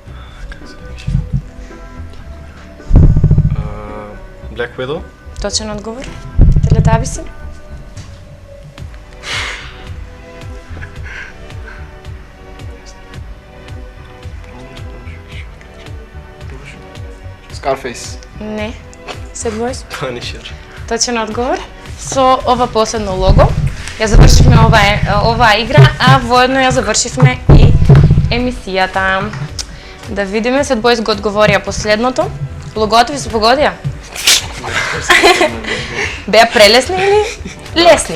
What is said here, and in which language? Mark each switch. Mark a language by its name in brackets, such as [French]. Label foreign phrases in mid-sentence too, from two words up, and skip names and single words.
[Macedonian] Black Widow. Точен одговор. Телетабиси. Скарфейс. Не. Sad Boys. Punisher. Точен одговор. Со ова последно лого ја завршивме оваа игра, а воедно ја завршивме и емисијата. Да видиме, Sad Boys го одговорија последното. Логото ви се погодија? Беа прелесни или лесни?